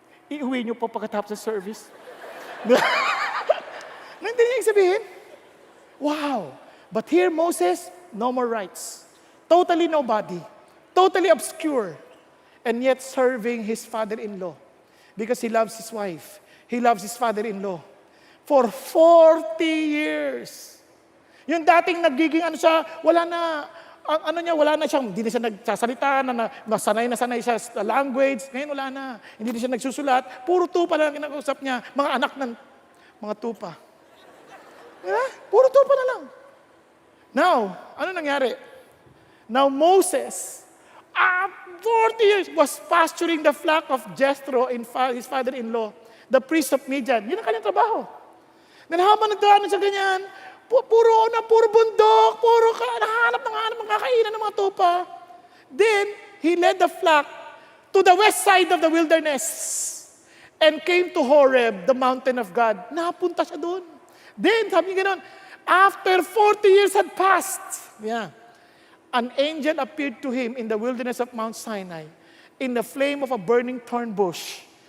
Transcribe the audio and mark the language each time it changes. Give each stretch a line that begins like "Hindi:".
Filipino: Iuwi niyo po pagkatapos sa service. Naintindihan niyo sabihin? Wow!
English: But here, Moses, no more rights. Totally nobody. Totally obscure. And yet serving his father-in-law. Because he loves his wife. He loves his father-in-law. For 40 years.
Filipino: Yung dating nagiging wala na siyang, hindi na siya nagsasalita, sanay siya sa language. Ngayon wala na. Hindi na siya nagsusulat. Puro tupa lang kinakausap niya. Mga anak ng mga tupa. Puro tupa na lang. Now, ano nangyari?
English: Now Moses, 40 years, was pasturing the flock of Jethro, his father-in-law, the priest of Midian.
Filipino: Yun ang kanyang trabaho. Then habang nagdaanan sa ganyan, puro bundok, nahanap ng kakainan ng mga tupa.
English: Then, he led the flock to the west side of the wilderness and came to Horeb, the mountain of God.
Filipino: Napunta siya doon.
English: Then,
Filipino: sabi niya gano'n,
English: after 40 years had passed, an angel appeared to him in the wilderness of Mount Sinai in the flame of a burning thorn bush.